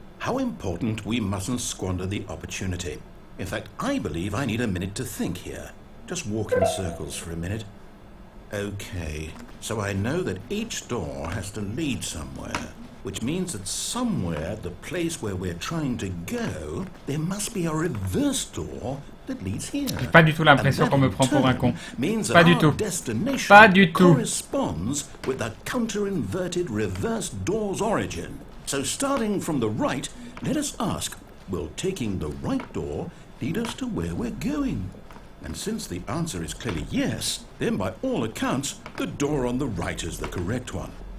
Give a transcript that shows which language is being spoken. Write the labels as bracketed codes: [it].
[en] How important we mustn't squander the opportunity. In fact, I believe I need a minute to think here. Just walk in circles for a minute. Okay, so I know that each door has to lead somewhere, which means that somewhere at the place where we're trying to go, there must be a reverse door that leads here. [fr] J'ai pas du tout l'impression qu'on me prend pour un con. Pas du tout. Pas du tout. [en] Corresponds with the counter-inverted reverse door's origin. So starting from the right, let us ask, will taking the right door lead us to where we're going? And since the answer is clearly yes, then by all accounts, the door on the right is the correct one.